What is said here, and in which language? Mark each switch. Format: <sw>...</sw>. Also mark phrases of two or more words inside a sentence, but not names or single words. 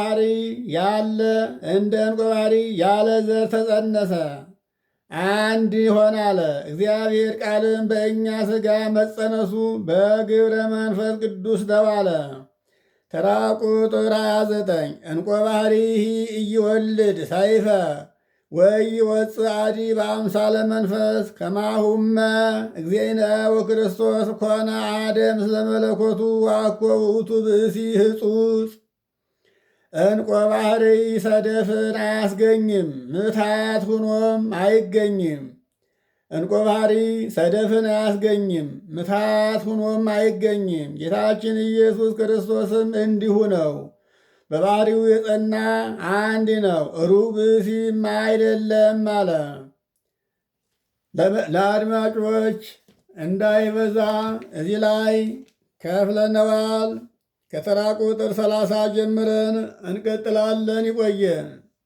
<am>ባሕሪ ያለ ዘር ተጸነሰ፣ አንድ ሆነ አለ። እግዚአብሔር ቃልም በእኛ ሥጋ መጸነሱ በግብረ መንፈስ ቅዱስ ተባለ። ተራ ቁጥር 29</am> <gez>ዕንቆ ባሕሪሂ ኢይወልድ ሰይፈ ወኢይወፅእ አዲ በአምሳለ መንፈስ ከማሁመ እግዚእነ ወክርስቶስ ኮነ አሐደ ምስለ መለኮቱ ወአኮ ውእቱ ብእሲ ሕጹጽ።</gez> <am>ዕንቆ ባሕሪ ሰደፍን አያስገኝም፣ ምትሃት ሁኖም አይገኝም። ዕንቆ ባሕሪ ሰደፍን አያስገኝም፣ ምትሃት ሁኖም አይገኝም። ጌታችን ኢየሱስ ክርስቶስም እንዲሁ ነው። በባሕሪው የጸና አንድ ነው፣ ሩቅ ብእሲም አይደለም አለ። ለአድማጮች እንዳይበዛ እዚህ ላይ ከፍለነዋል። ከተራ ቁጥር 30 ጀምረን እንቀጥላለን። ይቆየን።</am>